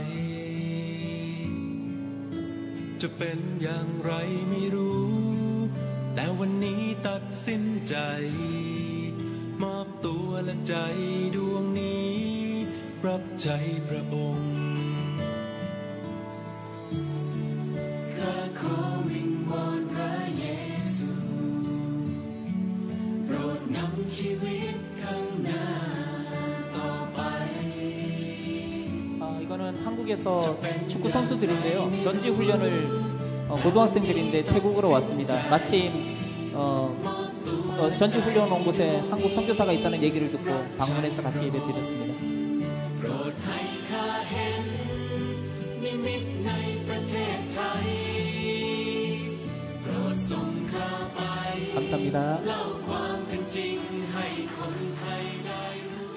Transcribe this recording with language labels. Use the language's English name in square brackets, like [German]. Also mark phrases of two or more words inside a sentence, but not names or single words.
[Thai] จะเป็นอย่างไรไม่รู้แต่วันนี้ตัดสินใจมอบตัวและใจดวงนี้รับใช้พระองค์ ข้าขอวิงวอนพระเยซูโปรดนำชีวิตข้างหน้าต่อไป [Korean] 이거는 한국에서 축구 선수들인데요. 전지 훈련을 고등학생들인데 태국으로 왔습니다. 마침 전지 훈련 온 곳에 한국 선교사가 있다는 얘기를 듣고 방문해서 같이 예배드렸습니다. [Thai] โปรดให้ข้าเห็นนิมิตในประเทศไทยโปรดส่งข้าไป [Korean] 감사합니다. [Thai] เล่าความเป็นจริงให้คนไทยได้